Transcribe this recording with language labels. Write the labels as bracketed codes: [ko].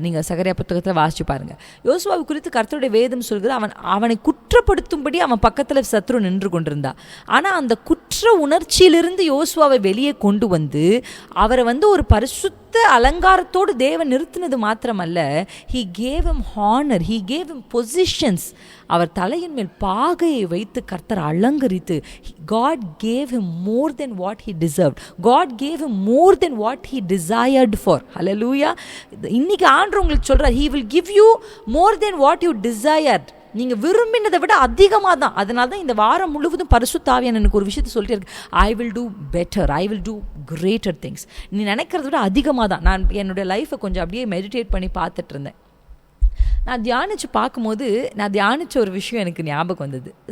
[ta] நீங்கள் சகரியா புத்தகத்தில் வாசிச்சு பாருங்கள். யோசுவாவை குறித்து கர்த்தருடைய வேதம் சொல்கிறது, அவனை குற்றப்படுத்தும்படி அவன் பக்கத்தில் சத்ரு நின்று கொண்டிருந்தா. ஆனால் அந்த குற்ற உணர்ச்சியிலிருந்து யோசுவாவை வெளியே கொண்டு வந்து அவரை வந்து ஒரு பரிசுத்த அலங்காரத்தோடு தேவன் நிறுத்தினது மாத்திரமல்ல, [en] he gave him honor, he gave him positions. [ta] அவர் தலையின் மேல் பாகையை வைத்து கர்த்தர் அலங்கரித்து, [en] God gave him more than what he deserved. God gave him more than what he desired for. Hallelujah. [ta] இன்னைக்கு ஆண்டவர் உங்களுக்கு சொல்றார், [en] he will give you more than what you desired. [ta] நீங்கள் விரும்பினதை விட அதிகமாக தான். அதனால தான் இந்த வாரம் முழுவதும் பரிசுத்த ஆவியானவர் எனக்கு ஒரு விஷயத்தை சொல்லிட்டே இருக்கு, [en] I will do better, I will do greater things. [ta] நீ நினைக்கிறத விட அதிகமாக தான். நான் என்னுடைய லைஃப்பை கொஞ்சம் அப்படியே மெடிடேட் பண்ணி பார்த்துட்டு இருந்தேன். நான் தியானித்து பார்க்கும்போது நான் தியானித்த ஒரு விஷயம் எனக்கு ஞாபகம் வந்தது.